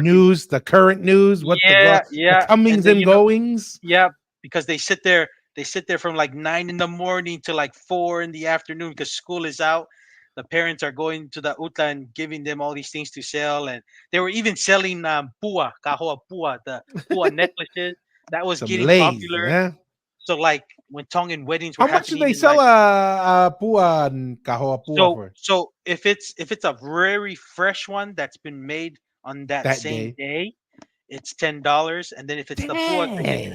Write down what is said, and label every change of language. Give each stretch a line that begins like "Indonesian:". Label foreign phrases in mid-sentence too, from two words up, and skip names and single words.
English: working. news, the current news, what Yeah, the yeah, and comings then and goings. yeah, because they sit there from like 9 in the morning to like 4 in the afternoon because school is out. The parents are going to the uta and giving them all these things to sell, and they were even selling pua,
Tongan: kahoa pua,
English: the pua necklaces. That was Some getting lays, popular. yeah. So like when Tongan weddings were How much do happening they in sell like a pua and
Tongan: kahoa pua
English: for so if it's a very fresh one that's been made on that that same day? day, it's $10, and then if it's the pua that they